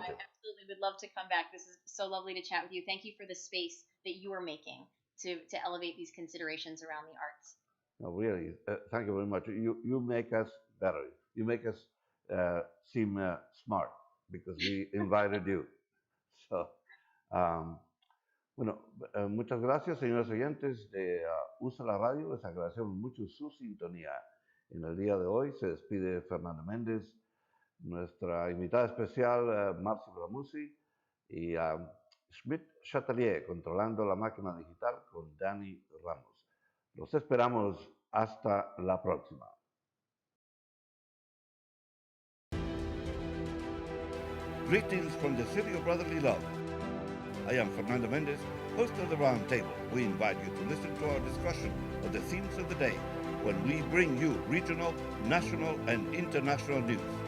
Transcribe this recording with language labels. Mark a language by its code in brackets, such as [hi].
[en] absolutely would love to come back. This is so lovely to chat with you. Thank you for the space that you are making to elevate these considerations around the arts. No, really, thank you very much. You make us better. You make us seem smart because we invited you. [es] So, um, bueno, muchas gracias, señores oyentes de USA la Radio. Les agradecemos mucho su sintonía. En el día de hoy se despide Fernando Méndez, nuestra invitada especial, Marcy BRAMUCCI, y Schmidt Chatelier, controlando la máquina digital con Dani Ramos. Los esperamos hasta la próxima. [en] Greetings from the city of brotherly love. I am Fernando Mendez, host of the Roundtable. We invite you to listen to our discussion of the themes of the day when we bring you regional, national, and international news.